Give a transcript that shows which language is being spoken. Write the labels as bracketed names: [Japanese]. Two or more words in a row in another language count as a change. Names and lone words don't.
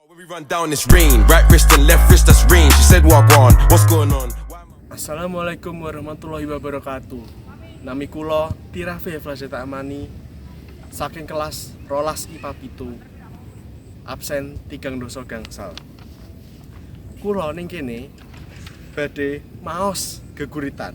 [English] We run down this rain, right wrist and left wrist, that's rain. She said, "Walk on, what's going on?" [Arabic] السلام عليكم ورحمة الله وبركاته. [Javanese] Nami kula Tirafe Flasheta Amani saking kelas rolas IPA pitu. Absen 3 doso gangsal. Kula ning kene badhe maos geguritan.